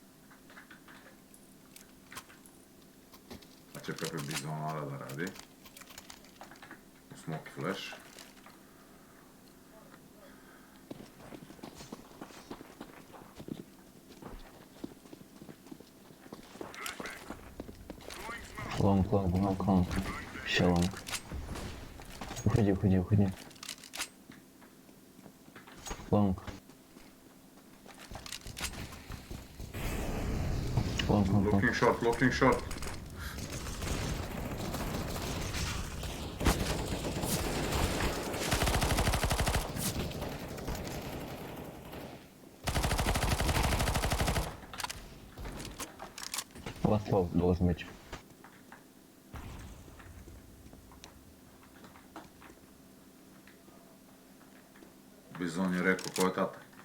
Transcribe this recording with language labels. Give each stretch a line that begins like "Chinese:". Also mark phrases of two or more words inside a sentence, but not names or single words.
Serbian: Sad će Pepe Bizonara da radi.
English: U smoke flash.
Russian: Лонг. Еще лонг. Уходи. Лонг.
English: Looking short. Last low
Russian: должен быть.
Serbian: Bizon je rekao ko je tata.